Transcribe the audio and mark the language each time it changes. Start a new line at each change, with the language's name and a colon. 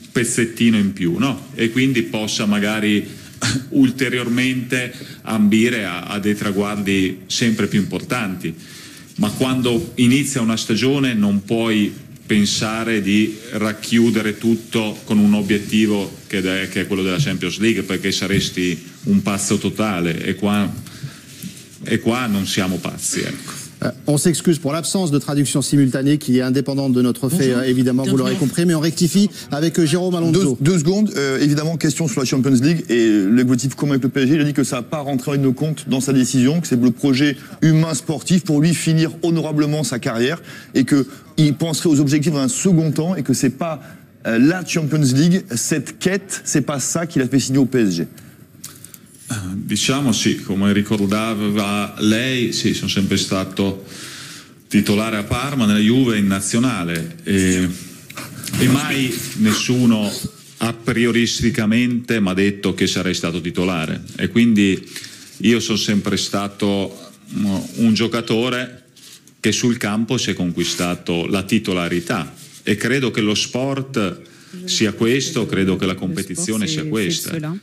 Italian: pezzettino in più, no? E quindi possa magari ulteriormente ambire a dei traguardi sempre più importanti. Ma quando inizia una stagione non puoi pensare di racchiudere tutto con un obiettivo che è quello della Champions League, perché saresti un pazzo totale, e qua non siamo pazzi, ecco.
French: On s'excuse pour l'absence de traduction simultanée qui est indépendante de notre fait, évidemment, vous l'aurez compris, mais on rectifie avec Jérôme Alonso. Deux secondes, évidemment, question sur la Champions League et l'objectif commun avec le PSG. Il a dit que ça n'a pas rentré en ligne de compte dans sa décision, que c'est le projet humain sportif pour lui finir honorablement sa carrière et qu'il penserait aux objectifs dans un second temps et que c'est pas la Champions League, cette quête, c'est pas ça qu'il a fait signer au PSG.
Italian: Diciamo sì, come ricordava lei, sì, sono sempre stato titolare a Parma, nella Juve, in nazionale, e mai nessuno a prioristicamente mi ha detto che sarei stato titolare, e quindi io sono sempre stato un giocatore che sul campo si è conquistato la titolarità, e credo che lo sport sia questo, credo che la competizione sia questa.